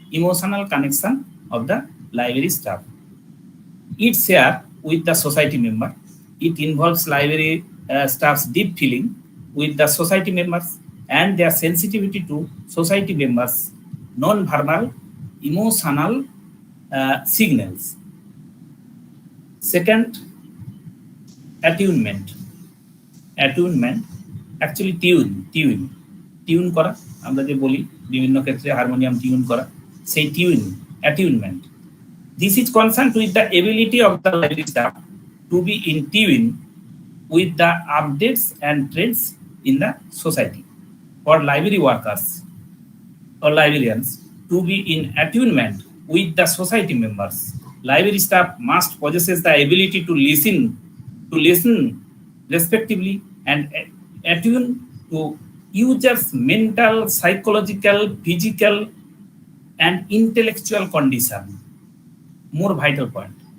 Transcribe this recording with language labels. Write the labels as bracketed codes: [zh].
[en] Emotional connection of the library staff. It share with the society member. It involves library staff's deep feeling with the society members and their sensitivity to society members' non-verbal emotional signals. Second, attunement. Attunement, actually tune [bn] করা, আমরা যে বলি বিভিন্ন ক্ষেত্রে harmonium tune করা, সেই attunement. [en] This is concerned with the ability of the library staff to be in tune with the updates and trends in the society. For library workers or librarians to be in attunement with the society members, library staff must possess the ability to listen respectively and attune to users' mental, psychological, physical, and intellectual condition. More vital point.